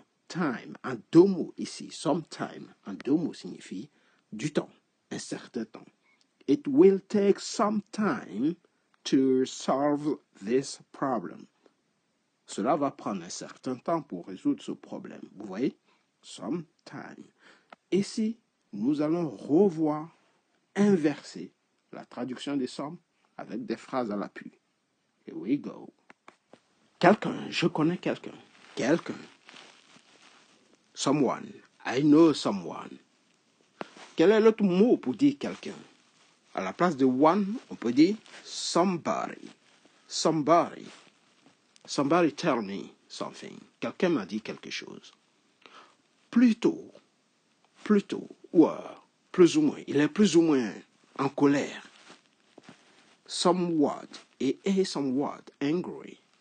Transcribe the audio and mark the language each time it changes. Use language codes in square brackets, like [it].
[fr] Sometime, en deux mots ici. Sometime, en deux mots signifie du temps, un certain temps. [en] It will take some time to solve this problem. [fr] Cela va prendre un certain temps pour résoudre ce problème. Vous voyez? Sometime. Ici, nous allons revoir, inverser la traduction des sommes avec des phrases à l'appui. [en] Here we go. [fr] Quelqu'un, je connais quelqu'un. [en] Someone, I know someone. [fr] Quel est l'autre mot pour dire quelqu'un? À la place de one, on peut dire somebody. [en] Somebody tell me something. [fr] Quelqu'un m'a dit quelque chose. Plutôt, ou plus ou moins. Il est plus ou moins en colère. [en] Somewhat et somewhat angry.